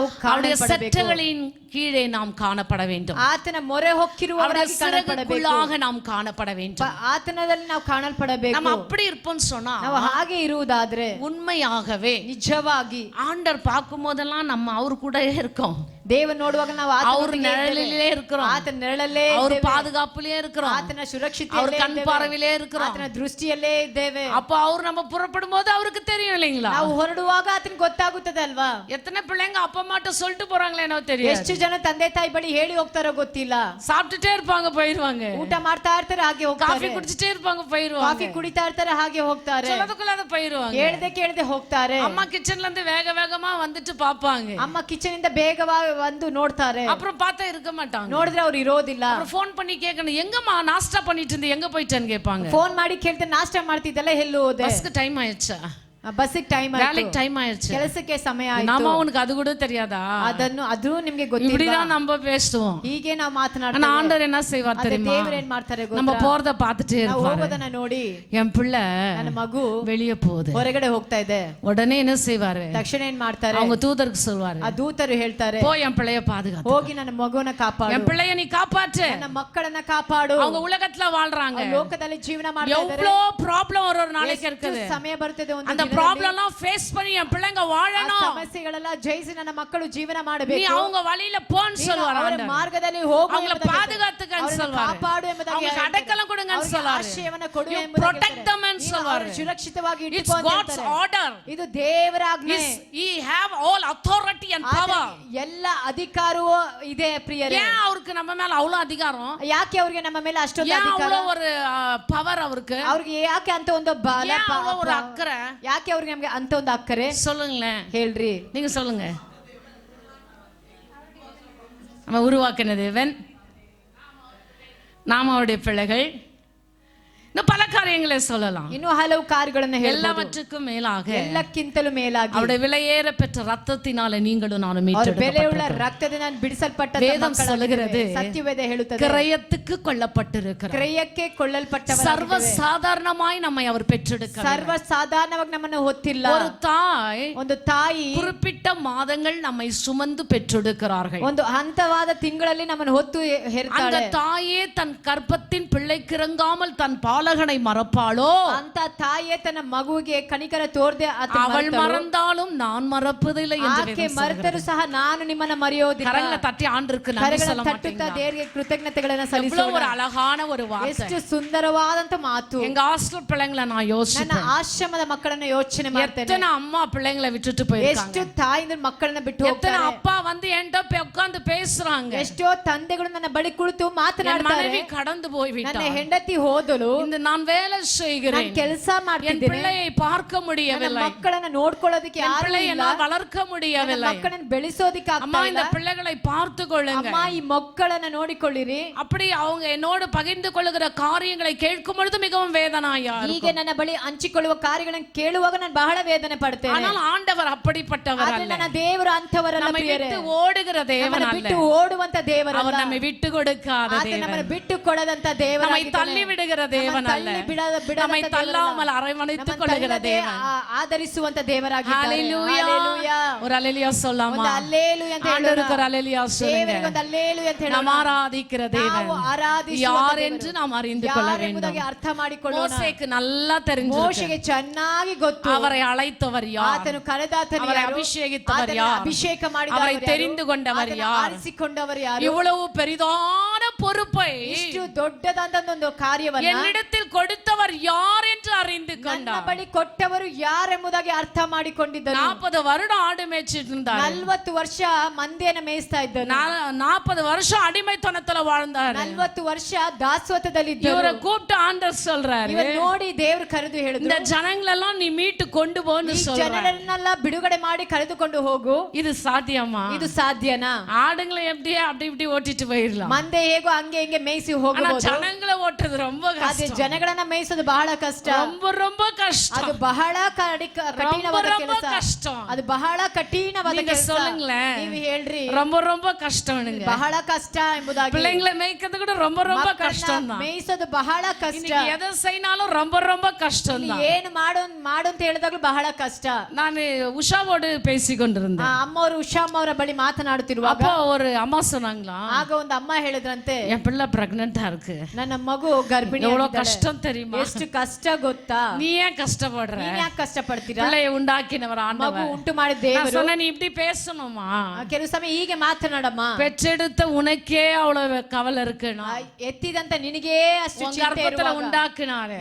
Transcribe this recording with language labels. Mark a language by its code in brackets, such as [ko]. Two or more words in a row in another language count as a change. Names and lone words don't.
[ta] அவருடைய [kn] ಕಾಣಪಡಬೇಕು. [ta] செட்டைகளின் கீழே நாம் காணப்பட வேண்டும். [kn] ಆತನ ಮೊರೆ ಹೊಕ್ಕಿರುವವರಾಗಿ ಕಾಣಲ್ಪಡಬೇಕು. [ta] சிறகுக்குள்ளாக நாம் காணப்பட வேண்டும். [kn] ಆತನದಲ್ಲಿ ನಾವು ಕಾಣಲ್ಪಡಬೇಕು. [ta] நம்ம அப்படி இருப்போம்னு சொன்னா, [kn] ನಾವು ಹಾಗೆ ಇರುವುದಾದ್ರೆ [ta] உண்மையாகவே [kn] ನಿಜವಾಗಿ [ta] ஆண்டவர் பார்க்கும் போதெல்லாம் நம்ம அவர் கூடவே இருக்கோம். [kn] ದೇವರು ನೋಡುವಾಗ ನಾವು [ta] அவர் நிழலிலே இருக்கிறோம், [kn] ಆತನ ನೆರಳಲ್ಲೇ [ta] அவர் [kn] ಇದ್ದೇವೆ. [ta] பாதுகாப்பிலே இருக்கிறோம், [kn] ಆತನ ಸುರಕ್ಷಿತ [ta] அவர் கண் பார்வையிலே இருக்கிறோம். [kn] ಆತನ ದೃಷ್ಟಿಯಲ್ಲೇ ಇದ್ದೇವೆ. [ta] அப்ப அவர் நம்ம புறப்படும் போது அவருக்கு தெரியும் இல்லைங்களா? [kn] ನಾವು ಹೊರಡುವಾಗ ಆತನಿಗೆ ಗೊತ್ತಾಗುತ್ತದೆ ಅಲ್ವಾ? [ta] எத்தனை பிள்ளைங்க அப்பா அம்மாட்ட சொல்லிட்டு போறாங்களே என்னோ தெரியாது. [kn] ಎಷ್ಟು ಜನ ತಂದೆ ತಾಯಿ ಬಳಿ ಹೇಳಿ ಹೋಗ್ತಾರೋ ಗೊತ್ತಿಲ್ಲ. [ta] சாப்பிட்டுட்டே இருப்பாங்க போயிருவாங்க, [kn] ಊಟ ಮಾಡ್ತಾ ಇರ್ತಾರೆ ಹಾಗೆ ಹೋಗ್ತಾರೆ, [ta] காஃபி குடிச்சிட்டே இருப்பாங்க போயிருவாங்க, [kn] ಕಾಫಿ ಕುಡಿತಾ ಇರ್ತಾರೆ ಹಾಗೆ ಹೋಗ್ತಾರೆ, [ta] சொல்லதுக்குள்ளாத போயிருவாங்க. [kn] ಹೇಳ್ದೆ ಕೇಳದೆ ಹೋಗ್ತಾರೆ. [ta] அம்மா கிச்சன்ல இருந்து வேக வேகமா வந்துட்டு பாப்பாங்க, [kn] ಅಮ್ಮ ಕಿಚನ್ ಇಂದ ಬೇಗವಾಗಿ ಬಂದು ನೋಡ್ತಾರೆ. [ta] அப்புறம் பார்த்தா இருக்க மாட்டாங்க. [kn] ನೋಡಿದ್ರೆ ಅವ್ರು ಇರೋದಿಲ್ಲ. [ta] அப்புறம் ஃபோன் பண்ணி கேட்கணும், எங்கம்மா நாஸ்டா பண்ணிட்டு இருந்து எங்க போயிட்டேன்னு கேட்பாங்க. [kn] ಫೋನ್ ಮಾಡಿ ಕೇಳ್ತಾರೆ, ನಾಷ್ಟ ಮಾಡ್ತಿದ್ದಲ್ಲ ಎಲ್ಲಿ ಹೋದೆ? [ta] பஸ்க்கு டைம் ஆயிடுச்சா, [kn] ಬಸ್ಸಿಗೆ ಟೈಮ್ [ta] வேலைக்கு [kn] ಆಯ್ತು, [ta] டைம் ஆயிடுச்சு, [kn] ಕೆಲಸಕ್ಕೆ ಸಮಯ ಆಯ್ತು. [ta] நாம உனக்கு அது கூட தெரியாதா? [kn] ಅದು ನಿಮ್ಗೆ ಗೊತ್ತಿಲ್ಲ. [ta] இப்படிதான் நம்ம பேசுவோம். [kn] ಹೀಗೆ ನಾವು [ta] ஆனா [kn] ಮಾತನಾಡ್ತೀವಿ. [ta] ஆண்டவர் என்ன செய்வார் தெரியுமா? [kn] ದೇವರು ಏನ್ ಮಾಡ್ತಾರೆ [ta] நம்ம [kn] ಗೊತ್ತಾ? [ta] போறத பார்த்துட்டே [kn] ನಾವು [ta] இருப்பாரு. [kn] ಹೋಗೋದನ್ನ ನೋಡಿ [ta] என் பிள்ளை [kn] ನನ್ನ ಮಗು [ta] வெளியே போகுது, [kn] ಹೊರಗಡೆ ಹೋಗ್ತಾ ಇದೆ, [ta] உடனே என்ன செய்வாரு? [kn] ತಕ್ಷಣ ಏನ್ ಮಾಡ್ತಾರೆ? [ta] அவங்க தூதருக்கு சொல்வாரு, [kn] ಆ ದೂತರು ಹೇಳ್ತಾರೆ, [ta] போய் என் பிள்ளைய பாதுகாத்து, [kn] ಹೋಗಿ ನನ್ನ ಮಗುವನ್ನ ಕಾಪಾಡು, [ta] என் பிள்ளைய நீ காப்பாற்று. [kn] ನನ್ನ ಮಕ್ಕಳನ್ನ ಕಾಪಾಡು. [ta] அவங்க உலகத்துல வாழ்றாங்க, [kn] ಲೋಕದಲ್ಲಿ ಜೀವನ ಮಾಡ್ತಾ ಇದ್ದಾರೆ. [ta] எவ்வளவு ப்ராப்ளம் ஒரு நாளைக்கு இருக்குது, [kn] ಸಮಯ ಬರ್ತದೆ ಒಂದು [ta] அந்த [kn] ದಿನದಲ್ಲಿ. [ta] ப்ராப்ளம் எல்லாம் ஃபேஸ் பண்ணி என் பிள்ளைங்க [kn] ಆ [ta] வாழணும். [kn] ಸಮಸ್ಯೆಗಳೆಲ್ಲ ಜಯಿಸಿ ನನ್ನ ಮಕ್ಕಳು ಜೀವನ [ta] நீ [kn] ಮಾಡಬೇಕು. [ta] அவங்க வழியில போன்னு சொல்வாரு [kn] ಅವರ [ta] ஆண்டவர். [kn] ಮಾರ್ಗದಲ್ಲಿ ಹೋಗು [ta] அவங்கள [kn] ಎಂಬುದಾಗಿ [ta] பாதுகாத்துக்கன்னு [kn] ಅವರನ್ನು [ta] சொல்வாரு, [kn] ಕಾಪಾಡು ಎಂಬುದಾಗಿ [ta] அவங்களுக்கு [kn] ಹೇಳ್ತಾರೆ. [ta] அடைக்கலம் கொடுங்கன்னு [kn] ಅವರಿಗೆ [ta] சொல்வாரு, [kn] ಆಶ್ರಯವನ್ನು ಕೊಡು [en] You [kn] ಎಂಬುದಾಗಿ [en] protect [kn] ಹೇಳ್ತಾರೆ. [en] them and [kn] ನೀನು [ta] சொல்வாரு. [kn] ಅವರನ್ನು ಸುರಕ್ಷಿತವಾಗಿ [en] It's [kn] ಇಟ್ಟುಕೋ ಅಂತ [en] God's [kn] ಹೇಳ್ತಾರೆ. [en] order. [kn] ಇದು ದೇವರ ಆಜ್ಞೆ. [en] He have all authority and power. [kn] ಆತನಿಗೆ ಎಲ್ಲ ಅಧಿಕಾರವೂ ಇದೆ ಪ್ರಿಯರೇ. [ta] ஏன் அவருக்கு நம்ம மேல அவ்வளவு அதிகாரம்? [kn] ಯಾಕೆ ಅವ್ರಿಗೆ ನಮ್ಮ ಮೇಲೆ ಅಷ್ಟೊಂದು [ta] ஏன் [kn] ಅಧಿಕಾರ? [ta] அவ்வளவு ஒரு பவர் அவருக்கு? [kn] ಅವ್ರಿಗೆ ಯಾಕೆ ಅಂತ ಒಂದು ಬಲ, [ta] ஏன் அவ்வளவு ஒரு அக்கறை? [kn] ಯಾಕೆ ಅವ್ರಿಗೆ ನಮ್ಗೆ ಅಂತ ಒಂದು ಅಕ್ಕರೆ? [ta] சொல்லுங்களேன், [kn] ಹೇಳ್ರಿ, [ta] நீங்க சொல்லுங்க. நம்ம உருவாக்கின தேவன், நாம அவருடைய பிள்ளைகள், இன்னும் பல காரியங்களை சொல்லலாம். [kn] ಇನ್ನೂ ಹಲವು ಕಾರ್ಯಗಳನ್ನು ಹೇಳಬಹುದು. [ta] எல்லாவற்றுக்கும் மேலாக [kn] ಎಲ್ಲಕ್ಕಿಂತಲೂ ಮೇಲಾಗಿ [ta] அவருடைய விலையேற பெற்ற ரத்தத்தினால நீங்களும் நானும் [kn] ಅವರ ಬೆಲೆಯುಳ್ಳ [ta] மீட்டெடுக்கப்பட்டிருக்கிறோம். [kn] ರಕ್ತದಿಂದ ಬಿಡಿಸಲ್ಪಟ್ಟ [ta] வேதம் சொல்லுகிறது, [kn] ಸತ್ಯವೇದ ಹೇಳುತ್ತದೆ, [ta] கிரயத்துக்கு கொல்லப்பட்டிருக்கிறார். [kn] ಕ್ರಯಕ್ಕೆ ಕೊಳ್ಳಲ್ಪಟ್ಟವರಾಗಿದ್ದೇವೆ. [ta] சர்வ சாதாரணமாய் நம்மை அவர் பெற்றெடுக்கிறார். [kn] ಸರ್ವ ಸಾಧಾರಣವಾಗಿ ನಮ್ಮನ್ನು ಹೊತ್ತಿಲ್ಲ. [ta] ஒரு தாய் [kn] ಒಂದು ತಾಯಿ [ta] குறிப்பிட்ட மாதங்கள் நம்மை சுமந்து பெற்றெடுக்கிறார்கள். [kn] ಒಂದು ಹಂತವಾದ ತಿಂಗಳಲ್ಲಿ ನಮ್ಮನ್ನು ಹೊತ್ತು [ta] அந்த [kn] ಹೆರ್ತಾಳೆ. [ta] தாயே தன் கர்ப்பத்தின் பிள்ளைக்கு இறங்காமல் தன் பால பாலகனை மறப்பாளோ? [kn] ಅಂತ ತಾಯಿಯೇ ತನ್ನ ಮಗುವಿಗೆ ಕನಿಕರ ತೋರದೆ [ta] அவள் மறந்தாலும் நான் மறப்பதில்லை என்று [kn] ಆಕೆ ಮರೆತರೂ ಸಹ ನಾನು ನಿಮ್ಮನ್ನ ಮರೆಯೋದಿಲ್ಲ. [ta] கரங்களை தட்டி ஆண்டருக்கு நன்றி சொல்ல [kn] ತಟ್ಟುತ್ತಾ ದೇವರಿಗೆ ಕೃತಜ್ಞತೆಗಳನ್ನು [ta] எவ்வளவு [kn] ಸಲ್ಲಿಸೋಣ. [ta] ஒரு அழகான ஒரு வார்த்தை. [kn] ಎಷ್ಟು ಸುಂದರವಾದಂತ ಮಾತು. [ta] எங்க ஹாஸ்டல் பிள்ளைங்களை நான் [kn] ನನ್ನ [ta] யோசிச்சேன், [kn] ಆಶ್ರಮದ ಮಕ್ಕಳನ್ನ ಯೋಚನೆ ಮಾಡ್ತೇನೆ. [ta] எத்தனை அம்மா பிள்ளைங்களை விட்டுட்டு போயிருக்காங்க, [kn] ಎಷ್ಟು ತಾಯಿಯಂದ್ರು ಮಕ್ಕಳನ್ನ ಬಿಟ್ಟು [ta] எத்தனை [kn] ಹೋಗ್ತಾರೆ. [ta] அப்பா வந்து என்கிட்ட போய் உட்கார்ந்து பேசுறாங்க. [kn] ಎಷ್ಟೋ ತಂದೆಗಳು ನನ್ನ ಬಳಿ ಕುಳಿತು [ta] என் [kn] ಮಾತನಾಡ್ತಾರೆ. [ta] மனைவி கடந்து போய் [kn] ನನ್ನ [ta] விட்டாள், [kn] ಹೆಂಡತಿ ಹೋದಳು, [ta] இந்த நான் வேலை [kn] ನಾನು [ta] செய்கிறேன், [kn] ಕೆಲಸ [ta] என் [kn] ಮಾಡ್ತಿದ್ದೇನೆ, [ta] பிள்ளையை பார்க்க [kn] ನನ್ನ [ta] முடியவில்லை, [kn] ಮಕ್ಕಳನ್ನ ನೋಡ್ಕೊಳ್ಳೋದಕ್ಕೆ [ta] என் [kn] ಯಾರು [ta] பிள்ளையை [kn] ಇಲ್ಲ, [ta] நான் வளர்க்க [kn] ನನ್ನ [ta] முடியவில்லை. [kn] ಮಕ್ಕಳನ್ನ ಬೆಳೆಸೋದಿಕ್ಕೆ [ta] அம்மா [kn] ಆಗ್ತಾ [ta] இந்த [kn] ಇಲ್ಲ. [ta] பிள்ளைகளை பார்த்து கொள்ளுங்க. [kn] ಅಮ್ಮ ಈ ಮಕ್ಕಳನ್ನ ನೋಡಿಕೊಳ್ಳಿರಿ. [ta] அப்படி அவங்க என்னோடு பகிர்ந்து கொள்ளுகிற காரியங்களை கேட்கும் பொழுது மிகவும் வேதனையா இருக்கும். [kn] ಹೀಗೆ ನನ್ನ ಬಳಿ ಹಂಚಿಕೊಳ್ಳುವ ಕಾರ್ಯಗಳನ್ನು ಕೇಳುವಾಗ ನಾನು ಬಹಳ ವೇದನೆ ಪಡ್ತೇನೆ. [ta] ஆனால் ಆண்டவர் அப்படிப்பட்டவர் [kn] ಆದ್ರೆ [ta] அல்ல, [kn] ನನ್ನ ದೇವರು ಅಂತವರಲ್ಲ [ta] நம்மை [kn] ಪ್ರಿಯರೇ. [ta] விட்டு ஓடுகிற தேவன் [kn] ನಮ್ಮನ್ನ [ta] அல்ல, [kn] ಬಿಟ್ಟು ಓಡುವಂತ ದೇವರಲ್ಲ. [ta] அவர் நம்மை விட்டு கொடுக்காத [kn] ಆತ [ta] தேவன், [kn] ನಮ್ಮನ್ನ ಬಿಟ್ಟು ಕೊಡದಂತ ದೇವರ. [ta] நம்மை தள்ளி விடுகிற தேவன் அல்ல, நம்மை தள்ளாமல் அரவணைத்துக் கொள்ளுகிற தேவன். [kn] ಆಧರಿಸುವಂತ ದೇವರಾಗಿದ್ದಾನೆ. [ta] ஹalleluya. ஹalleluya. ஒரு அல்லேலூயா சொல்லாமா? [kn] ಒಂದು ಹಲ್ಲೆಲೂಯಾ ಅಂತ ಹೇಳೋಣ. [ta] ஆண்டவருக்கு ஒரு அல்லேலூயா சொல்லுங்க. [kn] ದೇವರಿಗೆ ಒಂದು ಹಲ್ಲೆಲೂಯಾ ಅಂತ ಹೇಳೋಣ. [ta] நாம் ஆராதிக்கிற தேவன் [kn] ನಾವು ಆರಾಧಿಸುವ [ta] யார் [kn] ದೇವರು [ta] என்று நாம் அறிந்து கொள்ள வேண்டும். [kn] ಯಾರೆಂಬುದಾಗಿ ಅರ್ಥ ಮಾಡಿಕೊಳ್ಳೋಣ. [ta] மோசேக்கு நல்லா தெரிஞ்சிருக்கு, [kn] ಮೋಶೆಗೆ ಚೆನ್ನಾಗಿ ಗೊತ್ತು. [ta] அவரை அழைத்தவர் யார், [kn] ಆತನು ಕರೆದಾತನು [ta] அவரை [kn] ಯಾರು, [ta] அபிஷேகித்தவர் [kn] ಆತನು [ta] யார், [kn] ಅಭಿಷೇಕ [ta] அவரை [kn] ಮಾಡಿದವರು [ta] தெரிந்து கொண்டவர் [kn] ಯಾರು, [ta] யார். [kn] ಆರಿಸಿಕೊಂಡವರು ಯಾರು. [ta] இவ்வளவு பெரிதான பொறுப்பை [kn] ಇಷ್ಟು ದೊಡ್ಡದಾದಂತ ಒಂದು ಕಾರ್ಯವನ್ನ [ta] என்னிடத்தில் கொடுத்தவர் யார் என்று அறிந்து [kn] ನನ್ನ [ta] கொண்டார். [kn] ಬಳಿ ಕೊಟ್ಟವರು ಯಾರೆಂಬುದಾಗಿ ಅರ್ಥ ಮಾಡಿಕೊಂಡಿದ್ದರು. [ta] 40 வருடம் ஆடு மேய்ச்சிட்டு இருந்தார், [kn] 40 ವರ್ಷ ಮಂದಿಯನ್ನು ಮೇಯಿಸ್ತಾ ಇದ್ದನು. [ta] 40 வருஷம் அடிமைத்தனத்துல வாழ்ந்தாரு. [kn] 40 ವರ್ಷ ದಾಸತ್ವದಲ್ಲಿ [ta] இவரை [kn] ಇದ್ದರು. [ta] கூப்பிட்டு ஆண்டவர் சொல்றாரு, [kn] ಇವರು ನೋಡಿ ದೇವರು ಕರೆದು ಹೇಳಿದ್ರು, [ta] இந்த ஜனங்களெல்லாம் நீ மீட்டு கொண்டு போன்னு [kn] ಈ [ta] சொல்றாரு. [kn] ಜನರನ್ನೆಲ್ಲ ಬಿಡುಗಡೆ ಮಾಡಿ ಕರೆದುಕೊಂಡು ಹೋಗು. [ta] இது சாத்தியமா? [kn] ಇದು ಸಾಧ್ಯನಾ? [ta] ஆடுங்களை எப்படியே அப்படி இப்படி ஓட்டிட்டு போயிடலாம், [kn] ಮಂದೆ ಹೇಗೋ ಹಂಗೆ ಹಿಂಗೆ ಮೇಯಿಸಿ [ta] ஆனா [kn] ಹೋಗಬಹುದು. [ta] ஜனங்களை ஓட்டுறது ரொம்ப [kn] ಅದೇ [ta] கஷ்டம், [kn] ಜನಗಳನ್ನ ಮೇಯಿಸೋದು ಬಹಳ ಕಷ್ಟ. [ta] ரொம்ப ரொம்ப கஷ்டம், [kn] ಅದು ಬಹಳ ಕಠಿಣವಾದ [ta] ரொம்ப [kn] ಕೆಲಸ. [ta] கஷ்டம். [kn] ಅದು ಬಹಳ ಕಠಿಣವಾದ [ta] நீங்க [kn] ಕೆಲಸ. [ta] சொல்லுங்களேன், [kn] ನೀವು ಹೇಳ್ರಿ, [ta] ரொம்ப ரொம்ப கஷ்டம்னுங்க. [kn] ಬಹಳ ಕಷ್ಟ ಎಂಬುದಾಗಿ. [ta] பிள்ளைங்களை மேய்க்கிறது கூட ரொம்ப ரொம்ப கஷ்டம் தான். [kn] ಮೇಯಿಸೋದು ಬಹಳ ಕಷ್ಟ. [ta] இன்னைக்கு எதை செய்யினாலும் ரொம்ப ரொம்ப கஷ்டம் தான். [kn] ಏನು ಮಾಡು ಅಂತ ಹೇಳಿದಾಗಲೂ ಬಹಳ ಕಷ್ಟ. [ta] நான் உஷாவோடு பேசி கொண்டிருந்தேன், [kn] ಅಮ್ಮವರು ಉಷಾಮ್ ಅವರ ಬಳಿ ಮಾತನಾಡುತ್ತಿರುವಾಗ [ta] அப்போ ஒரு அம்மா சொன்னாங்களா, [kn] ಆಗ ಒಂದು ಅಮ್ಮ ಹೇಳಿದ್ರಂತೆ, [ta] என் பிள்ளை பிரெக்னண்டா இருக்கு, [kn] ನನ್ನ ಮಗು ಗರ್ಭಿಣಿ [ta] எவ்வளவு [kn] ಆಗಿದ್ದಾಳೆ. [ta] கஷ்டம் தெரியுமா, [kn] ಎಷ್ಟು ಕಷ್ಟ ಗೊತ್ತಾ, [ta] நீ ஏன் கஷ்டப்படுற, [kn] ನೀನ್ ಯಾಕೆ ಕಷ್ಟ ಪಡ್ತೀರಾ, [ta] பிள்ளையை உண்டாக்கினவர் [kn] ಮಗು [ta] ஆண்டவர். [kn] ಉಂಟು ಮಾಡಿದ [ta] நான் [kn] ದೇವರು. [ta] சொன்னேன், நீ இப்படி பேசணுமா, [kn] ಕೆಲವು ಸಮಯ ಹೀಗೆ ಮಾತನಾಡಮ್ಮ. [ta] பெற்றெடுத்த உனக்கே அவ்வளவு கவலை இருக்குனா, [kn] ಎತ್ತಿದಂತ ನಿನಗೇ ಅಷ್ಟು [ta] உன் [kn] ಚಿಂತೆ [ta] கர்ப்பத்துல [kn] ಇರುವಾಗ, [ta] உண்டாக்குனாரு,